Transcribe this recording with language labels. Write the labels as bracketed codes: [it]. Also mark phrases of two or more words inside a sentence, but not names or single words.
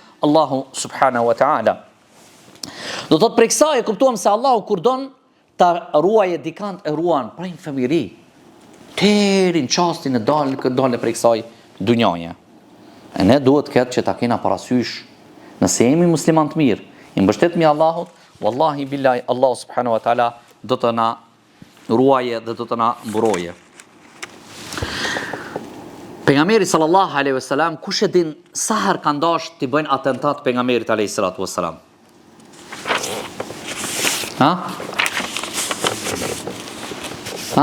[sq] Allahu [ar] سبحانه وتعالى. [sq] Do thot për kësaj e kuptuam se Allahu kur don ta ruajë dikant e ruan prej familji. Terin qastin e dalë prej kësaj dunjaje. E ne duhet këtë që ta kena parasysh, nëse jemi musliman të mirë, i mbështetemi Allahut, [ar] والله بالله الله سبحانه وتعالى [sq] do të na ruaje dhe do të na mburoje. Pejgamberi [ar] صلى الله عليه وسلم, [sq] kush e din sa herë kanë dashur të bëjnë atentat pejgamberit [ar] عليه الصلاة والسلام? Ha? Ha?